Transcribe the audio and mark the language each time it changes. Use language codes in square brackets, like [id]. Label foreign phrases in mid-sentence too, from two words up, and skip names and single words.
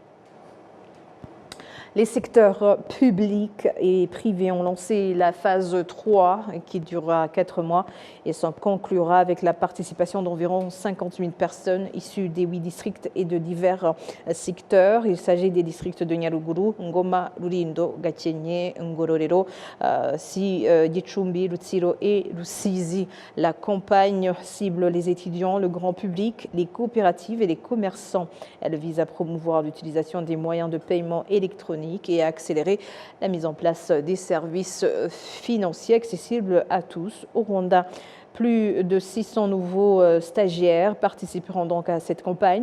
[fr] Les secteurs publics et privés ont lancé la phase 3 qui durera 4 mois et s'en conclura avec la participation d'environ 50 000 personnes issues des 8 districts et de divers secteurs. Il s'agit des districts de Nyaruguru, Ngoma, Rulindo, Gakenke, Ngororero, Gicumbi, Rutsiro et Rusizi. La campagne cible les étudiants, le grand public, les coopératives et les commerçants. Elle vise à promouvoir l'utilisation des moyens de paiement électroniques et à accélérer la mise en place des services financiers accessibles à tous au Rwanda. Plus de 600 nouveaux stagiaires participeront donc à cette campagne.